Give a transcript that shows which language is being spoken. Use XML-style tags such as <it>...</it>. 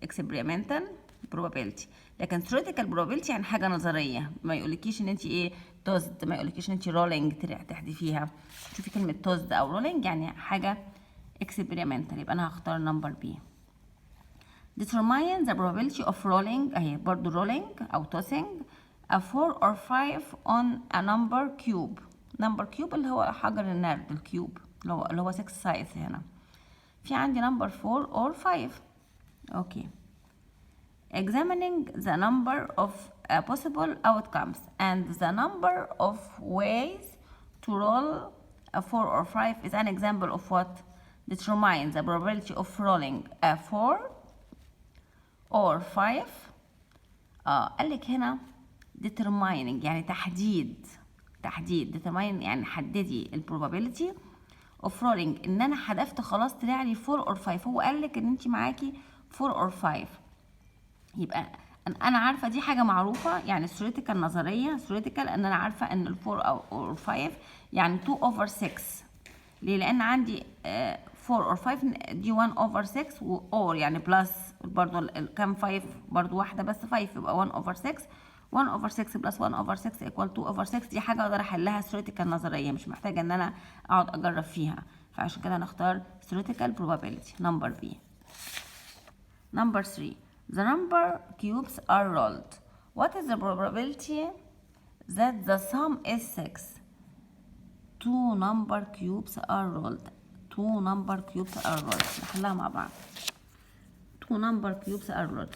<en>experimental probability.</en> <ar>لكن theoretical probability يعني حاجة نظرية، ما يقولكيش ان انت ايه توزد، ما يقولكيش ان انت رولينج تحدفيها. شوفي كلمة توزد او رولينج يعني حاجة experimental. يبقى انا هختار نمبر بي.</ar> <en>determine the probability of rolling</en> <ar>اهي برضو</ar> <en>rolling او tossing a 4 or 5 on a number cube.</en> <ar>number cube اللي هو حجر النرد الكيوب اللي هو 6 size. هنا في عندي number 4 or 5. اوكي.</ar> <en>examining the number of possible outcomes and the number of ways to roll a 4 or 5 is an example of what? Determine the probability of rolling a 4 or 5.</en> <ar>قال لك هنا determining يعني تحديد. determine يعني حددي ال probability of rolling ان انا حذفت خلاص طلع لي 4 or 5. هو قال لك ان انت معاكي 4 or 5، يبقى انا عارفه دي حاجه معروفه يعني theoretical نظريه theoretical ان انا عارفه ان ال 4 او 5 يعني 2 over 6. ليه؟ لان عندي 4 or 5 دي 1 over 6 or يعني بلس برضو كام 5 برضو واحده بس 5 يبقى 1 over 6.</ar> <en>1 over 6 plus 1 over 6 equal 2 over 6.</en> <ar>دي حاجه اقدر احلها theoretical نظريه مش محتاجه ان انا اقعد اجرب فيها، فعشان كده نختار theoretical probability number B.</ar> <en>Number 3. The number cubes are rolled. What is the probability that the sum is 6? Two number cubes are rolled. Two number cubes are rolled.</en> <ar>نحلها مع بعض.</ar> <en>Two number cubes are rolled.</en>